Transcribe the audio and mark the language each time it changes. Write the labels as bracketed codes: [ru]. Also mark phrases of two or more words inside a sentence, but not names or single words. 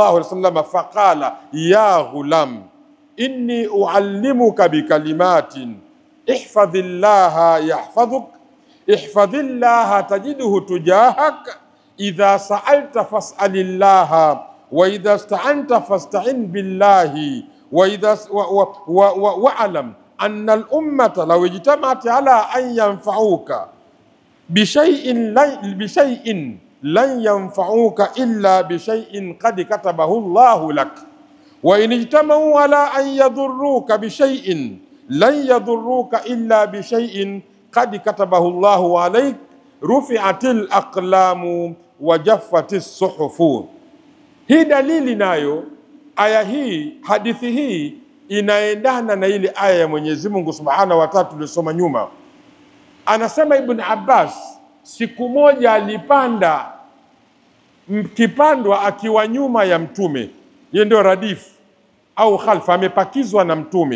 [ar] عليه وسلم فقال يا غلام إني أعلمك بكلمات احفظ الله يحفظك احفظ الله تجده تجاهك إذا سألت فاسأل الله وإذا استعنت فاستعن بالله وإذا واعلم أن الأمة لو اجتمعت على أن ينفعوك بشيء لن ينفعوك إلا بشيء قد كتبه الله لك وإن اجتمعوا على أن يضروك بشيء لن يضروك إلا بشيء قد كتبه الله عليك رفعت الأقلام وجفت الصحف. [sw] Hii dalili nayo, aya hii, hadithi hii inaendana na ile aya ya Mwenyezi Mungu [ar] سبحانه وتعالى [sw] tulisoma nyuma. Anasema Ibn Abbas, siku moja alipanda kipandwa akiwa nyuma ya Mtume, yeye ndio radifu au khalfa, amepakizwa na Mtume.